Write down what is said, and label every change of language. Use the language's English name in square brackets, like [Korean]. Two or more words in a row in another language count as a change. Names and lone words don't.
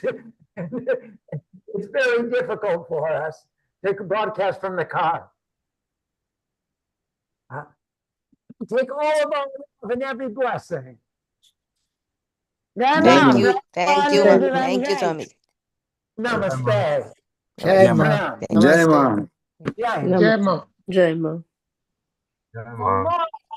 [English] It's very difficult for us to broadcast from the car. Take all of our love and every blessing. Thank you. Thank you. Thank you, Swamiji. Namaste. [Hindi] जय माँ. [English] Pranam. [Gujarati] જય માં. [Hindi] Jai. जय माँ. जय माँ. जय माँ.